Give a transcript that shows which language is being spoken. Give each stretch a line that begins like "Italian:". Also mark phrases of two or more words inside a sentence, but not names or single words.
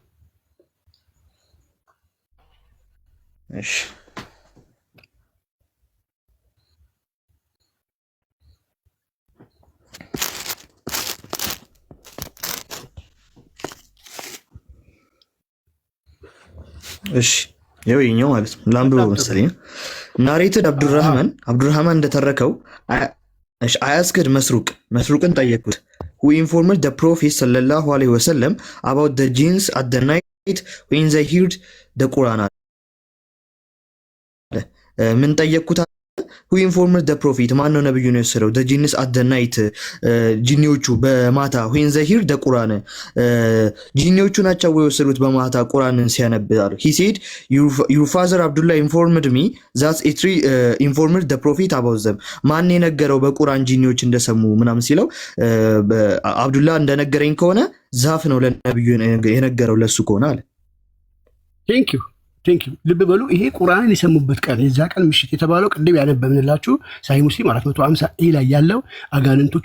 Amharic: እሺ እሺ ይኸው ማለት ነው። ላምብሮ መሰለኝ። ናሬትድ አብዱራህማን እንደተረከው አያስክድ መስሩቅን ጠየቁት።
English: who informed the prophet
Arabic: صلى الله عليه وسلم
English: about the jinns at the night when they heard the Quran.
Amharic: ምን ጠየቁት?
English: who informed the prophet
Amharic: ማን ነው ነብዩን የወሰደው?
English: the jinns at the night
Amharic: ጂኒዎቹ በማታ
English: when they heard the Quran
Amharic: ጂኒዎቹ ናቸው የወሰዱት በማታ ቁርአንን ሲያነብሩ።
English: he said your father Abdullah informed me that it informed the prophet about them.
Amharic: ማን የነገረው በቁርአን ጂኒዎች እንደሰሙ ምናምን ሲለው አብዱላህ እንደነገረኝ ከሆነ ዛፍ ነው ለነብዩ የነገረው ለሱ ከሆነ አለ።
English: thank you
Amharic: ልብ በሉ። ይሄ ቁርአንን የሰሙበት ቀን የዛ ቀን ምሽት የተባለው ቅድም ያነበብንላችሁ ሳሂህ ሙስሊም 450 ላይ ያለው አጋንንቶች